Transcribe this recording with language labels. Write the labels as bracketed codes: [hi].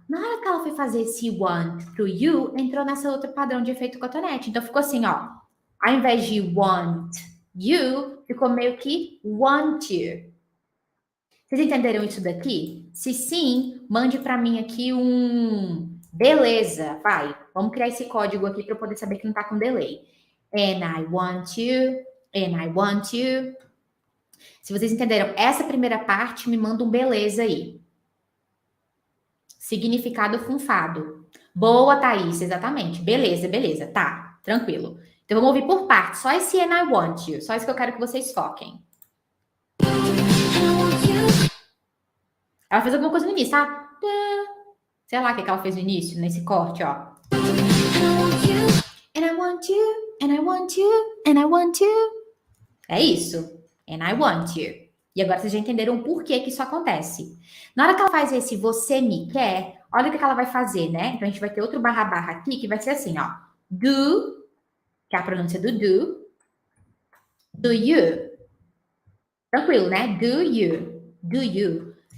[pt] Na hora que ela foi fazer esse want pro you, entrou nessa outro padrão de efeito cotonete. Então ficou assim, ó. Ao invés de want you, ficou meio que want you. Vocês entenderam isso daqui? Se sim, mande para mim aqui um beleza. Vai, vamos criar esse código aqui para eu poder saber que não tá com delay. [en] And I want you, and I want you. [pt] Se vocês entenderam essa primeira parte, me manda um beleza aí. Significado funfado. Boa, Thaís, exatamente. Beleza, beleza. Tá, tranquilo. Então vamos ouvir por partes. Só esse [en] and I want you. [pt] Só isso que eu quero que vocês foquem. Ela fez alguma coisa no início, tá? Sei lá o que ela fez no início, nesse corte, ó. [en] And I want you, and I want you, and I want you. É isso. And I want you. [pt] E agora vocês já entenderam o porquê que isso acontece. Na hora que ela faz esse você me quer, olha o que ela vai fazer, né? Então a gente vai ter outro barra aqui que vai ser assim, ó. Do, que é a pronúncia do do. [en] Do you. [pt] Tranquilo, né? [en] Do you. Do you.